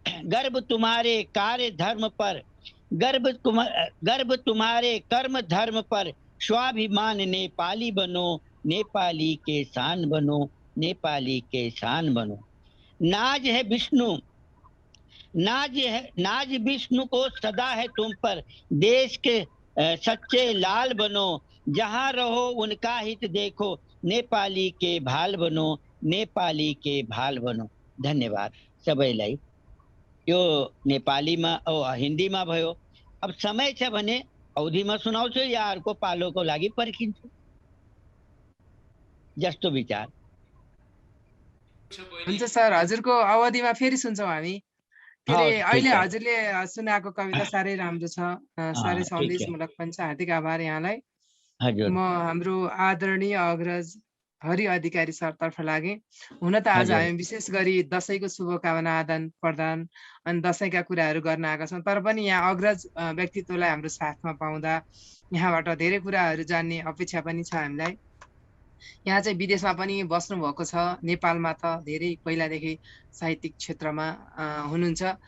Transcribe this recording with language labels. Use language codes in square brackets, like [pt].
[hi] गर्व तुम्हारे कार्य धर्म पर, गर्व तुम्हारे कर्म धर्म पर, स्वाभिमान नेपाली बनो, नेपाली के शान बनो, नेपाली के शान बनो। नाज है विष्णु, नाज विष्णु को सदा है तुम पर, देश के सच्चे लाल बनो, जहाँ रहो उनका हित देखो, नेपाली के भाल बनो, नेपाली के भाल बनो। [ne] धन्यवाद सबैलाई। यो नेपालीमा हिन्दीमा भयो। अब समय छ भने अवधिमा सुनाउँछु या अर्को पालोको लागि पर्खिन्छु, जस्तो विचार। हुन्छ सर, हजुरको अवधिमा फेरि सुन्छौँ हामी। के अरे हवस्, अहिले ठिक छ। हजुरले सुनाएको कविता साह्रै राम्रो छ, साह्रै ठिक छ। सन्देशमूलक पनि छ। हार्दिक आभार यहाँलाई। हजुर। म हाम्रो आदरणीय अग्रज हरि अधिकारी सरतर्फ लागे। हुन त आज हजुर। हामी विशेष गरी दसैँको शुभकामना आदान प्रदान अनि दसैँका कुराहरू गर्न आएका छौँ, तर पनि यहाँ अग्रज व्यक्तित्वलाई हाम्रो साथमा पाउँदा यहाँबाट धेरै कुराहरू जान्ने अपेक्षा पनि छ हामीलाई। यहाँ चाहिँ विदेशमा पनि बस्नु भएको छ, नेपालमा त धेरै पहिलादेखि साहित्यिक क्षेत्रमा हुनुहुन्छ।